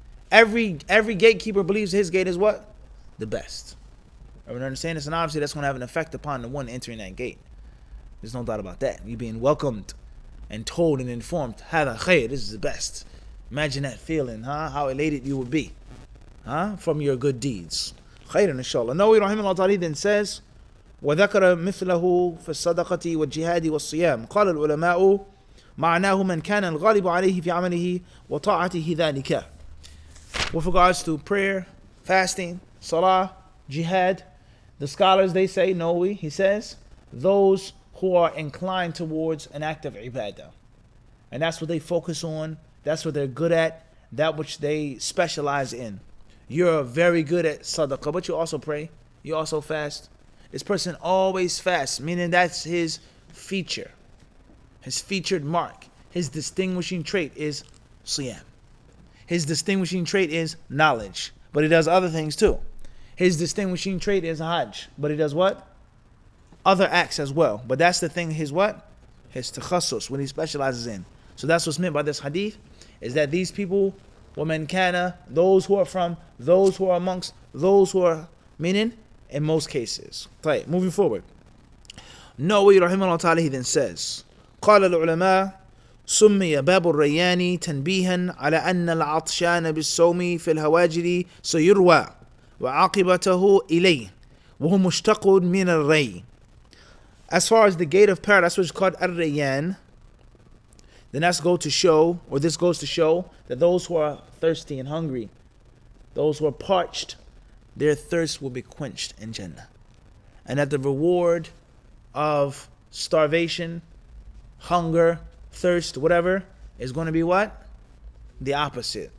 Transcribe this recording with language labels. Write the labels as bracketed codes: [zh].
[en] Every gatekeeper believes his gate is what? The best. Everyone understand this? And obviously that's going to have an effect upon the one entering that gate. There's no doubt about that. You're being welcomed and told and informed, [ar] هذا خير, [en] this is the best. Imagine that feeling, how elated you would be, from your good deeds. خير inshallah. [ar] Nawawi rahimahullah ta'ala [en] then says, [ar] وذكر مثله في الصدقة والجهاد والصيام. قال العلماء معناه من كان الغالب عليه في عمله وطاعته ذلك. [en] With regards to prayer, fasting, salah, jihad, the scholars, they say, Nawawi, he says, those who are inclined towards an act of ibadah. And that's what they focus on. That's what they're good at. That which they specialize in. You're very good at sadaqah, but you also pray. You also fast. This person always fasts, meaning that's his feature. his featured mark, his distinguishing trait is siyam. His distinguishing trait is knowledge, but he does other things too. His distinguishing trait is hajj, but he does what? Other acts as well. But that's the thing, his what? His takhassus, what he specializes in. So that's what's meant by this hadith, is that these people, [ar] وَمَنْ كَانَ, [en] those who are from, those who are amongst, those who are, meaning, in most cases. Right, moving forward. [ar] Nawawi rahimahullah ta'ala, [en] he then says, [ar] قال العلماء سمي باب الريان تنبيها على أن العطشان بالصوم في الهواجر سيروى وعاقبته إليه وهو مشتق من الري. [en] As far as the gate of paradise, which is called Ar-Rayyan, then this goes to show that those who are thirsty and hungry, those who are parched, their thirst will be quenched in Jannah. And that the reward of starvation, hunger, thirst, whatever, is going to be what? The opposite.